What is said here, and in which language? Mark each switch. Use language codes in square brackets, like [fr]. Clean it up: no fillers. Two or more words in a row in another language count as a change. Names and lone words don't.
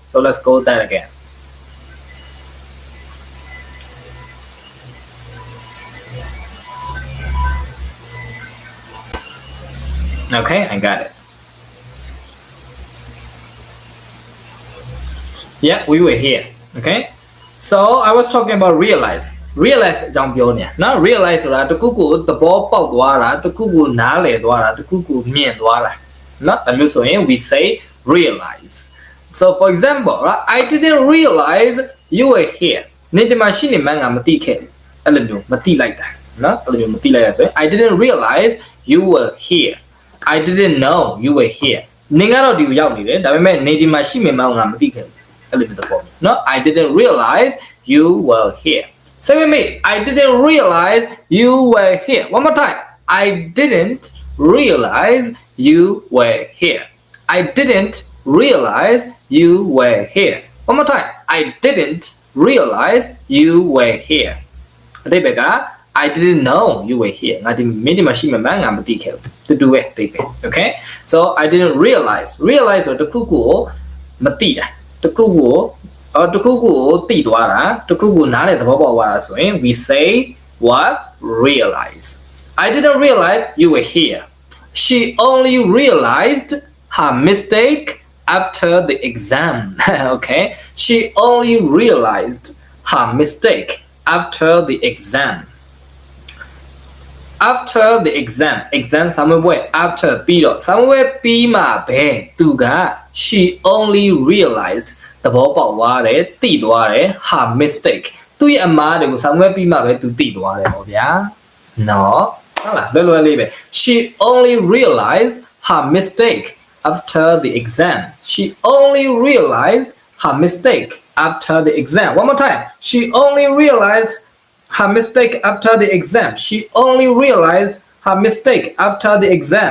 [en] So let's go that again. Okay, I got it. Yeah, we were here. Okay, so I was talking about realize. [my] Realize အကြောင်းပြောနေ။ [en] Now realize [my] ဆိုတာတခုခုသဘောပေါက်သွားတာတခုခုနားလည်သွားတာတခုခုမြင်သွားတာ။နော်ဒါမျိုးဆိုရင် [en] we say realize. So for example, right, I didn't realize you were here. [my] နေ့တမှာရှိနေမှငါမသိခဲ့ဘူး။အဲ့လိုမျိုးမသိလိုက်တာ။နော်အဲ့လိုမျိုးမသိလိုက်ရဆိုရင် [en] I didn't realize you were here. I didn't know you were here. [my] နင်ကတော့ဒီကိုရောက်နေတယ်ဒါပေမဲ့နေ့ဒီမှာရှိမှငါမသိခဲ့ဘူး။ [en] No, I didn't realize you were here. Say with me, I didn't realize you were here. One more time. I didn't realize you were here. I didn't realize you were here. One more time. I didn't realize you were here. I didn't know you were here. To do it. Okay? So I didn't realize. Realize or the cuckoo matida. [my] တခုကိုသိသွားတာတခုကိုနားလည်သဘောပေါက်သွားတာဆိုရင် [en] we say what realize I didn't realize you were here she only realized her mistake after the exam okay she only realized her mistake after the exam after the exam [my] ဆာမပွဲ after ပြီးတော့ဆာမပွဲပြီးမှပဲသူက [en] she only realized [my] သဘောပေါက်သွားတယ်သိသွားတယ် [en] her mistake [my] သူ့ရဲ့အမှားတွေကိုဆာမပွဲပြီးမှပဲသူသိသွားတယ်ပေါ့ဗျာနော်ဟုတ်လားလွယ်လေးပဲ [en] she only realized her mistake after the exam she only realized her mistake after the exam one more time she only realized her mistake after the exam. She only realized her mistake after the exam.